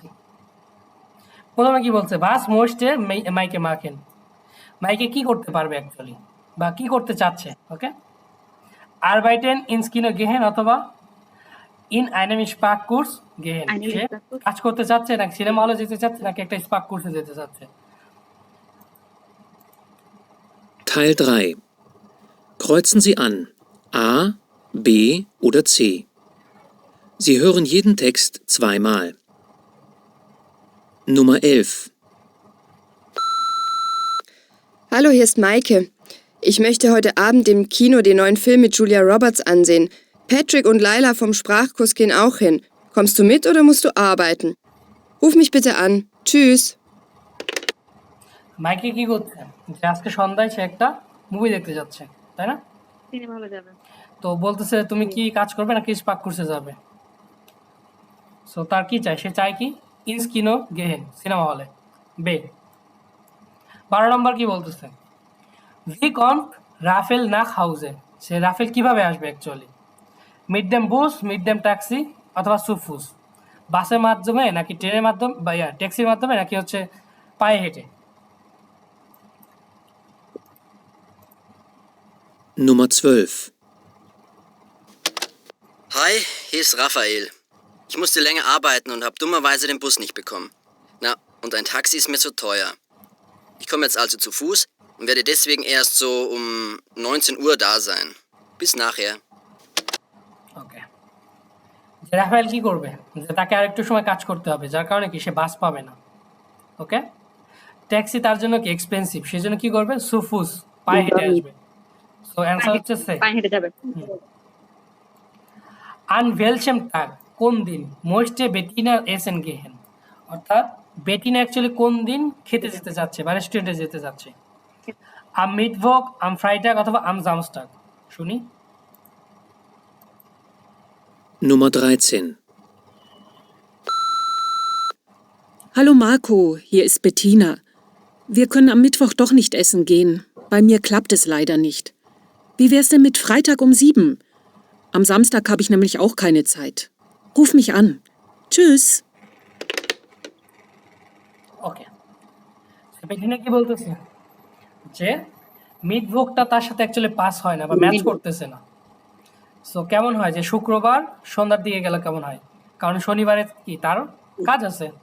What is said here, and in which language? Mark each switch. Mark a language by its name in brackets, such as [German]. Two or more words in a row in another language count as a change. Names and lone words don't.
[Bangla] প্রথমে কি বলছে, [German] was möchte Maike machen. [Bangla] মাইকে কি করতে পারবে অ্যাকচুয়ালি, বা কি করতে চাচ্ছে? [German] Okay, arbeiten ins Kino gehen oder in einen Sprachkurs gehen. [Bangla] সে কাজ করতে চাচ্ছে, নাকি সিনেমা হলে যেতে চাচ্ছে, নাকি একটা স্পার্ক কোর্সে যেতে চাচ্ছে? [German] Teil 3. Kreuzen Sie an A, B oder C. Sie hören jeden Text zweimal. Nummer 11. Hallo, hier ist Maike. Ich möchte heute Abend im Kino den neuen Film mit Julia Roberts ansehen. Patrick und Laila vom Sprachkurs gehen auch hin. Kommst du mit oder musst du arbeiten? Ruf mich bitte an. Tschüss. [Bangla] মাইকে কি করছে, যে আজকে সন্ধ্যায় সে একটা মুভি দেখতে যাচ্ছে, তাই না? সিনেমা হলে যাবে। তো বলতেছে তুমি কি কাজ করবে নাকি স্পার্ক কোর্সে যাবে? সো তার কি চাই, সে চায় কি [German] ins Kino gehen, [Bangla] সিনেমা হলে। বে 12 নম্বর কি বলতেছে, [German] wie kommt Raphael nach Hause. [Bangla] সে রাফেল কিভাবে আসবে অ্যাকচুয়ালি? [German] mit dem Bus, mit dem Taxi oder zu Fuß. [Bangla] বাসের মাধ্যমে নাকি ট্রেনের মাধ্যমে বা ট্যাক্সির মাধ্যমে, নাকি হচ্ছে পায়ে হেঁটে? [German] Nummer 12. Hi, hier ist Raphael. Ich musste länger arbeiten und habe dummerweise den Bus nicht bekommen. Na, und ein Taxi ist mir zu teuer. Ich komme jetzt also zu Fuß und werde deswegen erst so um 19 Uhr da sein. Bis nachher. [Bangla] ওকে, যে রাফেল কি করবে, যে তাকে আর একটু সময় কাজ করতে হবে, যার কারণে কি সে বাস পাবে না। ওকে, ট্যাক্সি তার জন্য কি এক্সপেন্সিভ, সেই জন্য কি করবে, সুফুস, পায়ে হেঁটে আসবে। সো অ্যান্সার হচ্ছে সে। পায়ে হেঁটে যাবে। [German] an welchem Tag, [Bangla] কোন দিন [German] möchte Bettina essen gehen, [Bangla] অর্থাৎ বেটিনা অ্যাকচুয়ালি কোন দিন খেতে যেতে যাচ্ছে বা রেস্টুরেন্টে যেতে যাচ্ছে? [German] am Mittwoch, am Freitag oder am Samstag. [Bangla] শুনি। [German] Nummer 13. Hallo Marco, hier ist Bettina. Wir können am Mittwoch doch nicht essen gehen. Bei mir klappt es leider nicht. Wie wär's denn mit Freitag um 7? Am Samstag habe ich nämlich auch keine Zeit. Ruf mich an. Tschüss. [Bangla] ওকে, বেটিনা কি বলতেছে, যে মিটভোগটা তার সাথে অ্যাকচুয়ালি পাস হয় না বা ম্যাচ করতেছে না। সো কেমন হয় যে শুক্রবার সন্ধ্যার দিকে গেলে কেমন হয়, কারণ শনিবারে কি তার কাজ আছে।